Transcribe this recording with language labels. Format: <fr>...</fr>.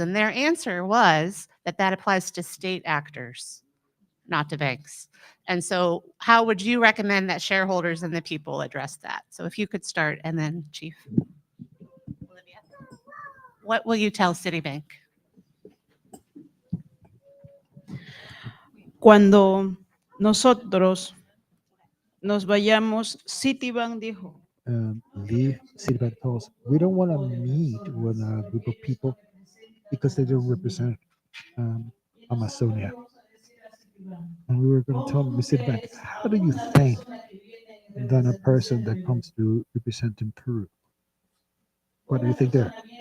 <en>And their answer was that applies to state actors, not to banks. And so how would you recommend that shareholders and the people address that? So if you could start, and then Chief. Olivia, what will you tell Citibank?</en> <es>Cuando nosotros nos vayamos, Citibank dijo,</es> <en>leave Citibank told us we don't want to meet with a group of people because they don't represent Amazonia. And we were going to tell them, Citibank, how do you think that a person that comes to represent in Peru? What do you think there?</en>